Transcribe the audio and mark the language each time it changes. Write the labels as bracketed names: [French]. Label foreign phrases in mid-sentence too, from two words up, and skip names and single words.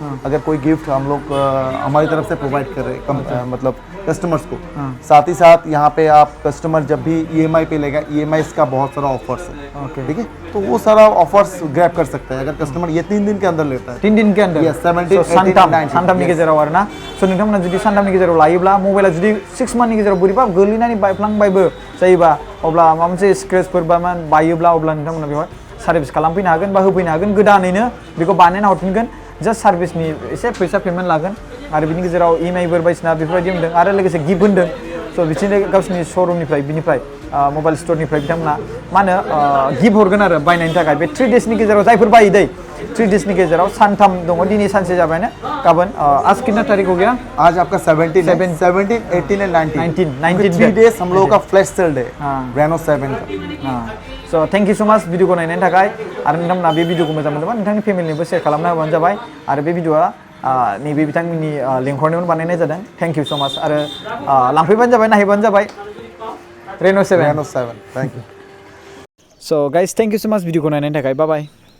[Hindi] अगर कोई गिफ्ट हम लोग हमारी तरफ से प्रोवाइड कर रहे हैं मतलब कस्टमर्स को। साथ ही साथ यहाँ पे आप कस्टमर जब भी EMI पे लेगा, EMI का बहुत सारा ऑफर्स है, ठीक है, तो वो सारा ऑफर्स ग्रैब कर सकता है अगर कस्टमर ये 3 दिन के अंदर लेता है। 3 दिन के अंदर? 17, 18, 19 [Bodo] सानथामनि गेजेराव आरोना। सो नोंथांमोना जुदि सानथामनि गेजेराव लायोब्ला, मबाइला जुदि 6 मान्थनि गेजेराव बोरैबा गोलैनानै बायफ्लांबायबो जायोबा, अब्ला माबा मोनसे स्क्रेचफोर बा बायोब्ला अब्ला नोंथांमोना बेवहाय सार्भिस खालामफैनो हागोन बा होफैनो हागोन, गोदानैनो बेखौ बानायना हरफिनगोन। जास्ट सार्भिसनि एसे फैसा पेमेन्ट लागोन आरो बिनि गेजेराव EMI फोर बायदिसिना बेफोरबायदि होनदों आरो लोगोसे गिफ्ट होनदों। स' बिदिनो गावसिनि श'रुमनिफ्राय बिनिफ्राय मबाइल स्ट'रनिफ्राय बिथांमोना मा होनो गिफ्ट हरगोन आरो बायनायनि थाखाय। बे 3 डेजनि गेजेराव जायफोर बायो दै, 3 डेजनि गेजेराव सानथाम दङ, दिनै सानसे जाबायानो, गाबोन [Hindi] आज कितना तारीख हो गया? आज आपका 17, 18 एंड 19 3 डेज हम लोगों का [English] flash sale [Hindi] है रेनो 7 का। [English] So thank you so much [Bodo] भिडिअखौ नायनायनि थाखाय। आरो नोंथांमोना बे भिडिअखौ मोजां मोनदोंबा नोंथांनि फेमिलिनोबो शेयार खालामना होबानो जाबाय। आरो बे भिडिअआ नैबे बिथांमोननि लिंहरनायावनो बानायनाय जादों। [English] Thank you so much. [Bodo] आरो लांफैबानो जाबाय, नायहैबानो जाबाय रेनो 7। [English] Thank you. So guys, thank you so much [Bodo] भिडिअखौ नायनायनि थाखाय। [English] Bye bye.